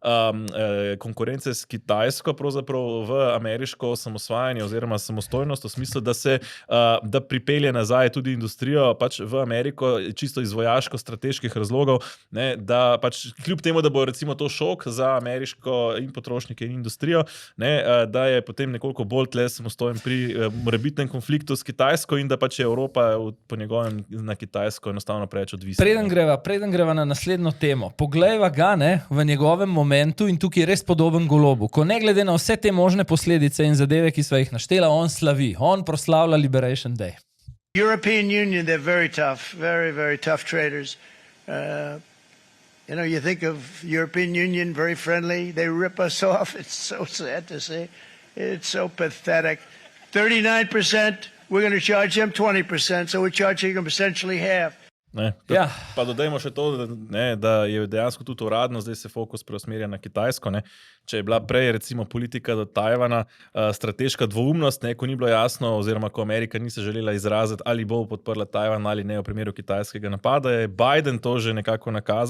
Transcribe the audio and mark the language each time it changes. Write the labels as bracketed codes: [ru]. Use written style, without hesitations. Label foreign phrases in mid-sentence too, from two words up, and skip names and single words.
[sl] konkurence s Kitajsko pravzaprav v ameriško samosvajanje oziroma samostojnost v smislu, da pripelje nazaj tudi industrijo pač v Ameriko, čisto iz vojaško-strateških razlogov, ne, da pač kljub temu, da bo recimo to šok za ameriško in potrošnike in industrijo, ne, da je potem nekoliko bolj tle samostojen pri morebitnem konfliktu s Kitajsko in da pač je Evropa po njegovem na Kitajsko enostavno preveč odvisna. Preden greva na naslednjo temo. Poglejva ga v njegovem momentu in tukaj je res podoben Golobu. Ko ne glede na vse te možne posledice in zadeve, ki sva jih naštela, on slavi. On proslavlja Liberation Day. [en] European Union, they're very tough, very, very tough traders. You think of European Union, very friendly. They rip us off. It's so sad to see. It's so pathetic. 39%, we're going to charge them 20%, so we're charging them essentially half. [sl] Pa dodajmo še to, da je dejansko tudi uradno, zdaj se fokus preusmerja na Kitajsko. Ne. Če je bila prej recimo politika do Tajvana strateška dvoumnost, ko ni bilo jasno, oziroma ko Amerika ni se želela izraziti, ali bo podprla Tajvan ali ne v primeru kitajskega napada, je Biden to že nekako nakazal.